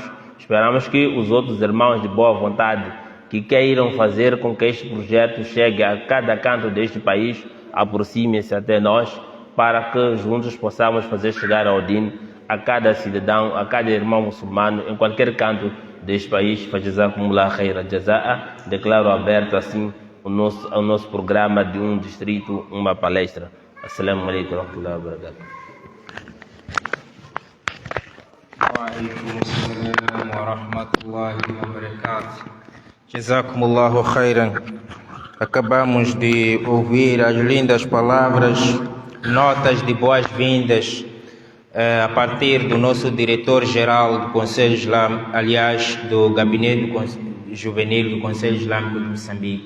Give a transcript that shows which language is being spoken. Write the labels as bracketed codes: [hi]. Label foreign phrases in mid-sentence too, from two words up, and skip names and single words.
[pt] Esperamos que os outros irmãos de boa vontade que queiram fazer com que este projeto chegue a cada canto deste país, aproximem-se até nós, para que juntos possamos fazer chegar ao Din a cada cidadão, a cada irmão muçulmano, em qualquer canto deste país. [ar] فجزاكم الله خير جزاء. [pt] Declaro aberto assim o nosso programa de um distrito, uma palestra. [ar] السلام عليكم ورحمة الله وبركاته. وعليكم السلام ورحمة الله وبركاته. جزاكم الله خيرا. [pt] Acabamos de ouvir as lindas palavras, notas de boas-vindas a partir do nosso diretor-geral do Conselho Islâmico, aliás, do Gabinete Juvenil do Conselho Islâmico de Moçambique.